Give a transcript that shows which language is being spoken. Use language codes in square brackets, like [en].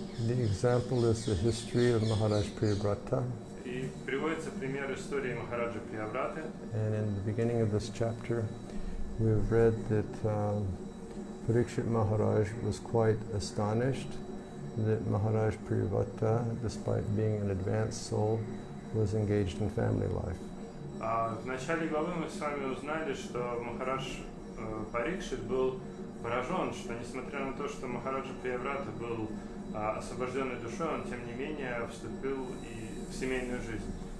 [en] The example is the history of Maharaj Priyavrata. [ru] И приводится пример истории Махараджа Приявраты. [en] And in the beginning of this chapter, we've read that Parikshit Maharaj was quite astonished that Maharaj Priyavrata, despite being an advanced soul, was engaged in family life. [ru] В начале главы мы с вами узнали, что Махарадж Парикшит был поражен, что несмотря на то, что Махараджа Прияврата был освобожденной душой, он тем не менее вступил и в семейную жизнь.